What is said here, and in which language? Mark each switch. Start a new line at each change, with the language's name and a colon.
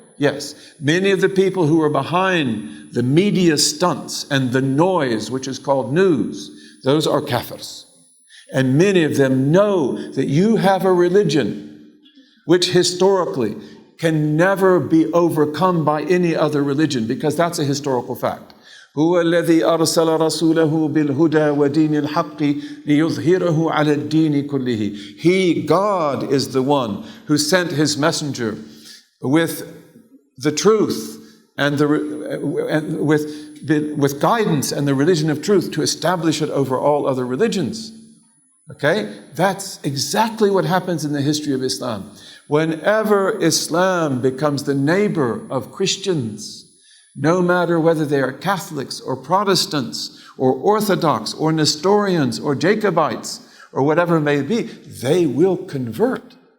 English: Yes, many of the people who are behind the media stunts and the noise, which is called news, those are kafirs. And many of them know that you have a religion which historically can never be overcome by any other religion, because that's a historical fact.
Arabic: هو الذي أرسل رسوله بالهدى ودين الحق ليظهره على الدين كله.
English: He, God, is the one who sent his messenger with the truth and with guidance and the religion of truth to establish it over all other religions. Okay? That's exactly what happens in the history of Islam. Whenever Islam becomes the neighbor of Christians, no matter whether they are Catholics or Protestants or Orthodox or Nestorians or Jacobites or whatever it may be, they will convert.